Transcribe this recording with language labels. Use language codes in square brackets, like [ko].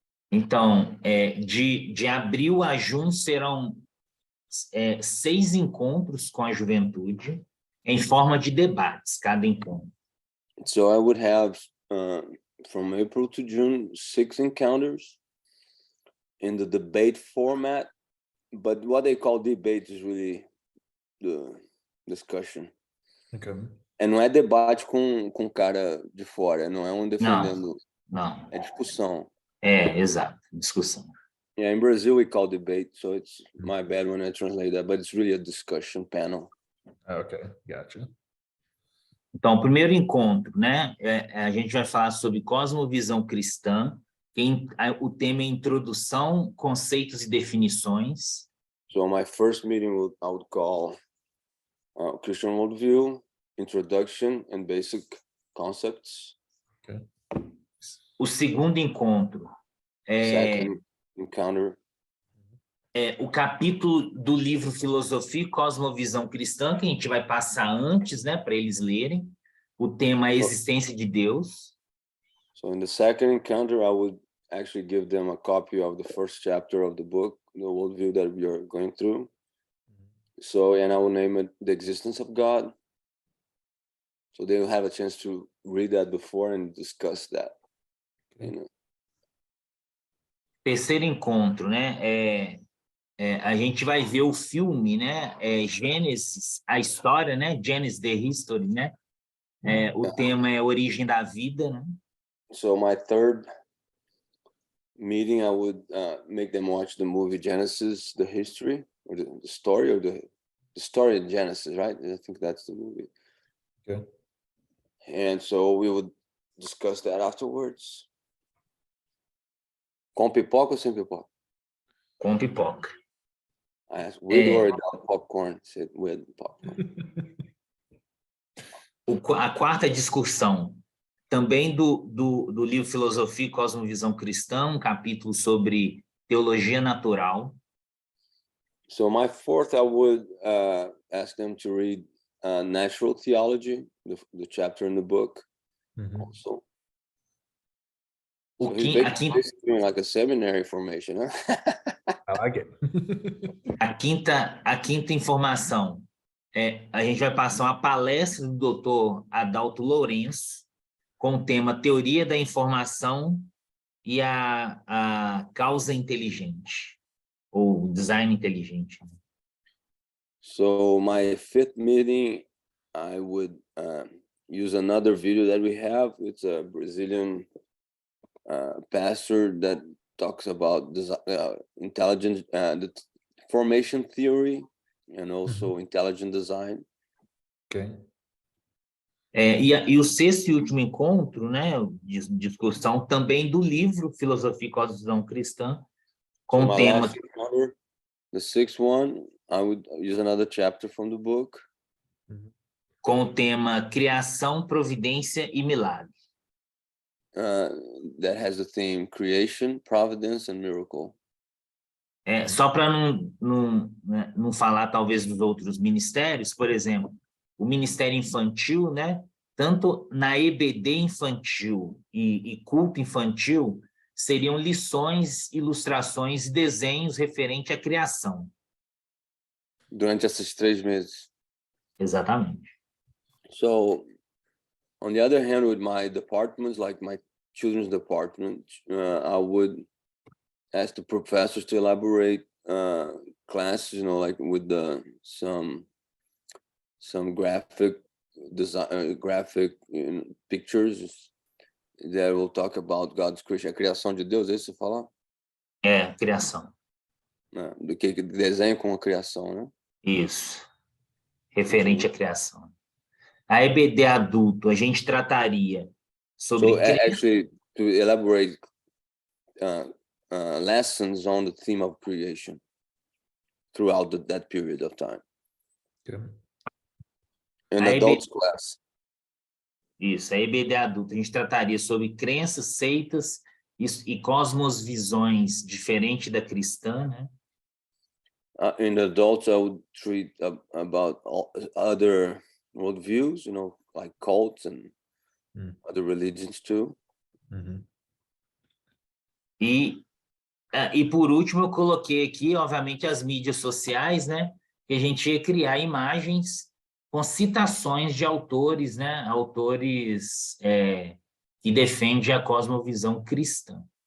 [pt] Então, de abril a junho serão 6 encontros com a juventude. em forma de debates, cada encontro. [en] So I would have from April to June 6 encounters in the debate format, but what they call debate is really the discussion. Okay. [pt] E não é debate com cara de fora, não é um defendendo, Não, é discussão. exato, discussão. [en] Yeah, in Brazil we call debate, so it's my bad when I translate that, but it's really a discussion panel. Okay, gotcha. [pt] Então, o primeiro encontro, né? A gente vai falar sobre cosmovisão cristã, o tema é introdução, conceitos e definições. [en] So my first meeting I would call Christian worldview, introduction and basic concepts. Okay. [pt] O segundo encontro [en] Second encounter. [pt] O capítulo do livro Filosofia e Cosmovisão Cristã, que a gente vai passar antes, né, para eles lerem. O tema é a existência de Deus. [en] So in the second encounter, I would actually give them a copy of the first chapter of the book, the worldview that we are going through. So, and I will name it The Existence of God. So they will have a chance to read that before and discuss that. You know. [pt] Terceiro encontro, né? A gente vai ver o filme, né? Gênesis, a história, né? Genesis, the History, né? O tema é a origem da vida, né? [en] So my third meeting, I would make them watch the movie Genesis, the history, or the story, or the story of Genesis, right? I think that's the movie. Okay. And so we would discuss that afterwards. [pt] Com pipoca ou sem pipoca? Com pipoca. [en] I asked with or without popcorn. He said with popcorn. [pt] A quarta discussão, também do livro Filosofia e Cosmovisão Cristã, um capítulo sobre teologia natural. [en] So my fourth, I would ask them to read Natural Theology, the chapter in the book. Also. So he's basically doing like a seminary formation, huh? I like it. [pt] A quinta informação, a gente vai passar uma palestra do Dr. Adalto Lourenço, com o tema Teoria da Informação e a Causa Inteligente, ou Design Inteligente. [en] So my fifth meeting, I would use another video that we have. It's a Brazilian pastor that talks about intelligent the formation theory and also intelligent design. Okay. [pt] E o sexto e último encontro, né, de discussão também do livro Filosofia e Cosmovisão Cristã, com o tema... [en] Encounter, the sixth one, I would use another chapter from the book. [pt] Com o tema Criação, Providência e Milagre. [en] That has the theme Creation, Providence and Miracle. [pt] Só para não falar talvez dos outros ministérios, por exemplo, o Ministério Infantil, né? Tanto na EBD infantil e culto infantil, seriam lições, ilustrações e desenhos referente à criação. Durante esses 3 meses. Exatamente. [en] So, on the other hand, with my departments, like my children's department, I would ask the professors to elaborate classes, you know, like with some graphic design, pictures that will talk about God's creation, [pt] a criação de Deus, é isso que você fala? Criação. Do que desenho com a criação, né? Isso. Referente à criação. A EBD adulto, a gente trataria sobre... [en] So, actually, to elaborate lessons on the theme of creation throughout that period of time. Okay. In adults class. [pt] Isso, a EBD adulto, a gente trataria sobre crenças, seitas e cosmosvisões diferentes da cristã, né? [en] In adults, I would treat about other worldviews, you know, like cults and other religions too. [pt] E por último, eu coloquei aqui, obviamente, as mídias sociais, né? Que a gente ia criar imagens com citações de autores, né? Autores que defendem a cosmovisão cristã.